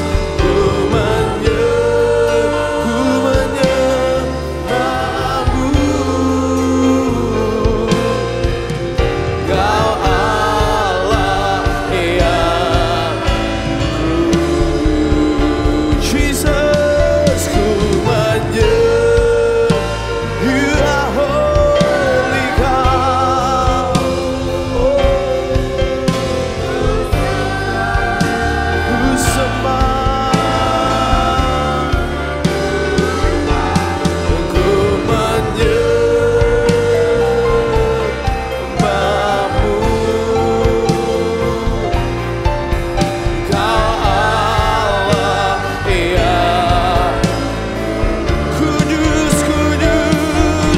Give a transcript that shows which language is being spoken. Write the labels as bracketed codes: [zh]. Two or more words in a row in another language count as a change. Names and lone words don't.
[id] Ku menyembah-Mu. Kau Allah yang kudus. Jesus, ku menyembah. [en] You are holy God. [id] Ku sembah, ku menyembah-Mu. Kau Allah yang kudus, kudus.